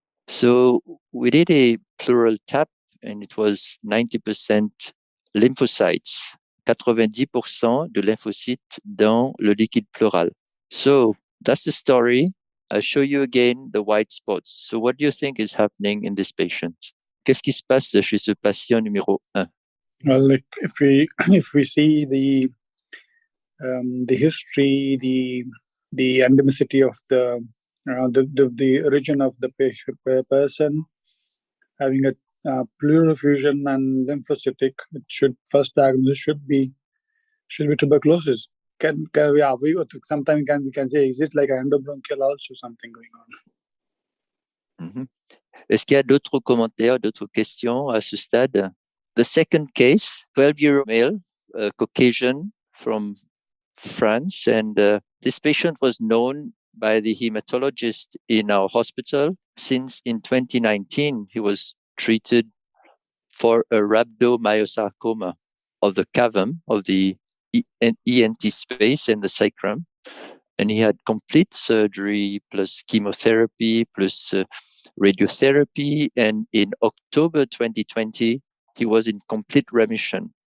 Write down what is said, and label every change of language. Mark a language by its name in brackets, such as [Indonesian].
[English] So we did a pleural tap, and it was 90% lymphocytes, [French] 90% de lymphocytes dans le liquide pleural. [English] So that's the story. I'll show you again the white spots. So what do you think is happening in this patient? [French] Qu'est-ce qui se passe chez ce patient numéro 1? [English] Well, like if we see the history, the endemicity of the origin of the person having a pleural effusion and lymphocytic, it should first diagnosis should be tuberculosis. Sometimes we can say, is it like endobronchial also something going on? Mm-hmm. [French] Est-ce qu'il y a d'autres commentaires, d'autres questions à ce stade? [English] The second case, 12-year-old male, Caucasian from France, and this patient was known by the hematologist in our hospital since in 2019 he was treated for a rhabdomyosarcoma of the cavum, of the ENT space and the sacrum, and he had complete surgery plus chemotherapy plus radiotherapy, and in October 2020 he was in complete remission.